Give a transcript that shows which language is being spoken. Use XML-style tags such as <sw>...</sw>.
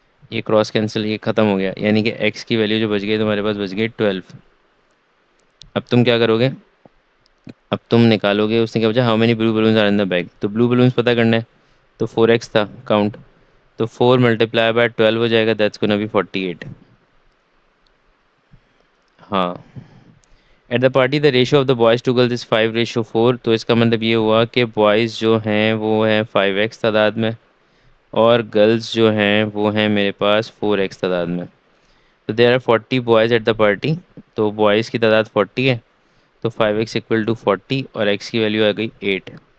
<ur>یہ cross cancel, یہ ختم ہو گیا، یعنی کہ ایکس کی ویلیو جو بچ گئی تمہارے پاس بچ گئی 12. اب تم کیا کرو گے، اب تم نکالو گے. اس نے کیا بچا</ur> <en>how many blue balloons are in the bag,</en> <ur>تو بلو بلونز پتہ کرنا ہے. تو 4x تھا کاؤنٹ، تو 4 × 12 ہو جائے گا،</ur> <en>That's gonna be 48. ہاں at the party the ratio of the boys to girls is 5:4.</en> <ur>تو اس کا مطلب یہ ہوا کہ بوائز جو ہیں وہ ہیں 5x تعداد میں، اور گرلز جو ہیں وہ ہیں میرے پاس 4x تعداد میں. تو</ur> <en>There are 40 boys at the party.</en> <ur>تو بوائز کی تعداد 40 ہے، تو 5x = 40 اور x کی ویلیو آ گئی 8.</ur>